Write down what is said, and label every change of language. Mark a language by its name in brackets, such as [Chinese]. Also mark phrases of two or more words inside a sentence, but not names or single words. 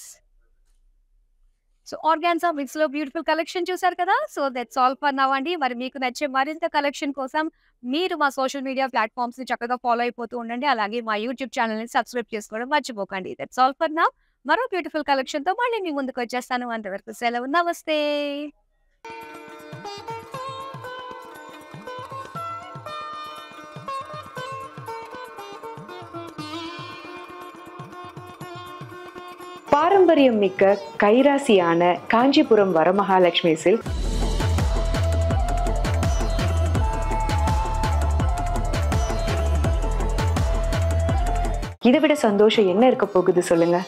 [Telugu] సో ఆర్గాన్జా మిక్స్ లో [English] beautiful collection [Telugu] చూసారు కదా. [English] So that's all for now అండి. [Telugu] మరి మీకు నచ్చే మరింత కలెక్షన్ కోసం మీరు మా [English] social media platforms [Telugu] ని చక్కగా ఫాలో అయిపోతూ ఉండండి. అలాగే మా యూట్యూబ్ ఛానల్ ని సబ్స్క్రైబ్ చేసుకోవడం మర్చిపోకండి. [English] That's all for now. [Telugu] మరో [English] beautiful collection [Telugu] తో మళ్ళీ మీ ముందుకు వచ్చేస్తాను. అంతవరకు సెలవు, నమస్తే. [Tamil] பாரம்பரியம் மிக்க கைராசியான காஞ்சிபுரம் வரமகாலட்சுமி சில்க் இதை விட சந்தோஷம் என்ன இருக்க போகுது சொல்லுங்க.